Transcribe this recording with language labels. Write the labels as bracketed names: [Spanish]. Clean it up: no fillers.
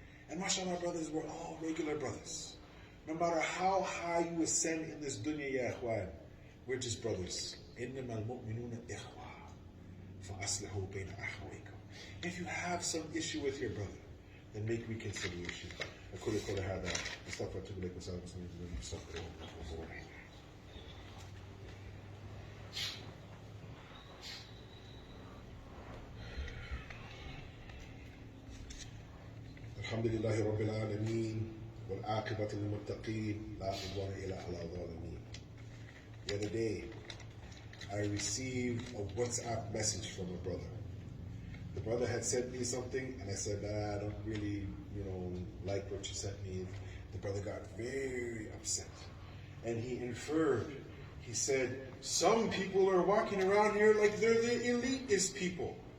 [English] And mashallah, brothers, we're all regular brothers. No matter how high you ascend in this dunya, ya ikhwan, we're just brothers. [Arabic] إِنَّمَا الْمُؤْمِنُونَ إِخْوَةٌ فَأَصْلِحُوا بَيْنَ أَخَوَيْكُمْ. [English] If you have some issue with your brother, then make reconciliation. [Arabic] أقول قولي هذا أستغفر الله لكم وسائر المسلمين من استغفروه وغفور رحيم. الحمد لله رب العالمين والعاقبة للمتقين لا عدوان إلا على الظالمين. [English] The other day, I received a WhatsApp message from a brother. The brother had sent me something, and I said, I don't really, like what you sent me. The brother got very upset. And he inferred, he said, some people are walking around here like they're the elitist people.